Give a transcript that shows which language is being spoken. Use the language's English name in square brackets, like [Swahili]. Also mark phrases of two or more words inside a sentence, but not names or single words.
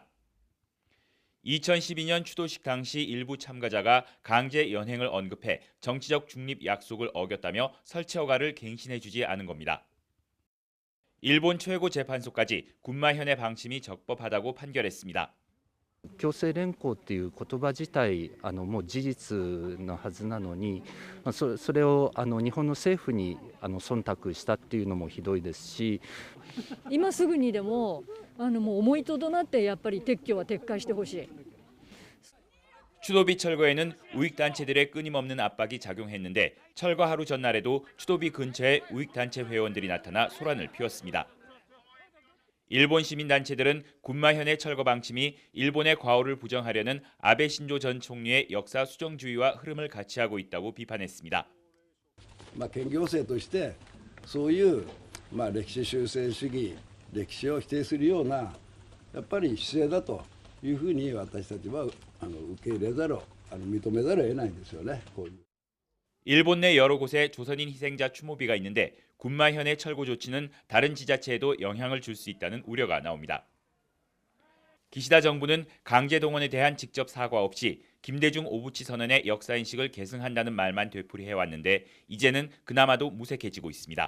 [Korean] 2012년 추도식 당시 일부 참가자가 강제 연행을 언급해 정치적 중립 약속을 어겼다며 설치 허가를 갱신해주지 않은 겁니다. 일본 최고재판소까지 군마현의 방침이 적법하다고 판결했습니다. [Japanese] 強制連行っていう言葉自体もう事実のはずなのに、それを日本の政府に忖度したっていうのもひどいですし、今すぐにでももう思いとどまってやっぱり撤去は撤回してほしい。 [Korean] 추도비 철거에는 우익단체들의 끊임없는 압박이 작용했는데 철거 하루 전날에도 추도비 근처에 우익단체 회원들이 나타나 소란을 피웠습니다. 일본 시민단체들은 군마현의 철거 방침이 일본의 과오를 부정하려는 아베 신조 전 총리의 역사 수정주의와 흐름을 같이 하고 있다고 비판했습니다. [Japanese] 県行政としてそういう歴史修正主義、歴史を否定するようなやっぱり姿勢だというふうに私たちは受け入れざるを認めざるを得ないんですよね。こういう [Korean] 일본 내 여러 곳에 조선인 희생자 추모비가 있는데 군마현의 철거 조치는 다른 지자체에도 영향을 줄 수 있다는 우려가 나옵니다. 기시다 정부는 강제 동원에 대한 직접 사과 없이 김대중 오부치 선언의 역사인식을 계승한다는 말만 되풀이해왔는데 이제는 그나마도 무색해지고 있습니다.